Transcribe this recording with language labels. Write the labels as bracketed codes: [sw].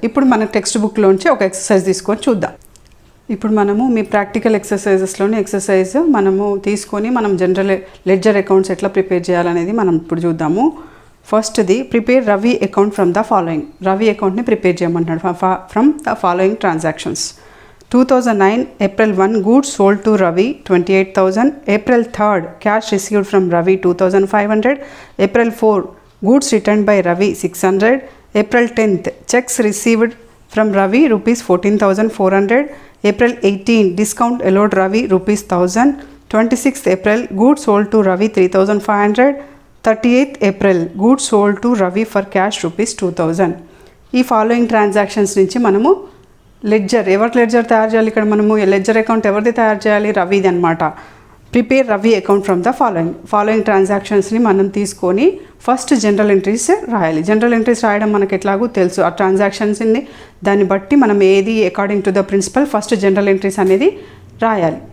[te] ఇప్పుడు మన టెక్స్ట్ బుక్లోంచి ఒక ఎక్సర్సైజ్ తీసుకొని చూద్దాం. ఇప్పుడు మనము మీ ప్రాక్టికల్ ఎక్సర్సైజెస్లోని ఎక్సర్సైజ్ మనము తీసుకొని మనం జనరల్ లెడ్జర్ అకౌంట్స్ ఎట్లా ప్రిపేర్ చేయాలనేది మనం ఇప్పుడు చూద్దాము. [en] ఫస్ట్ది prepare Ravi account from the following. [te] Ravi అకౌంట్ని prepare చేయమంటాడు. [en] From the following transactions. 2009 April 1 goods sold to Ravi 28,000. April 3rd cash received from Ravi 2,500. April 4 goods returned by Ravi 600. April 10th checks received from Ravi rupees 14,400. April 18 discount allowed Ravi rupees 1,000. 26th April goods sold to Ravi 3,500. 38th April goods sold to Ravi for cash rupees 2,000. [te] ఈ following transactions నుంచి మనము ledger, ఎవరి ledger తయారు చేయాలి? ఇక్కడ మనము ledger account ఎవరిది తయారు చేయాలి? రవిది అనమాట. [en] prepare Ravi account from the following [te] ట్రాన్సాక్షన్స్ని మనం తీసుకొని ఫస్ట్ జనరల్ ఎంట్రీస్ రాయాలి. జనరల్ ఎంట్రీస్ రాయడం మనకు ఎట్లాగో తెలుసు. ఆ ట్రాన్సాక్షన్స్ని దాన్ని బట్టి మనం ఏది according to the principal first general entries అనేది రాయాలి.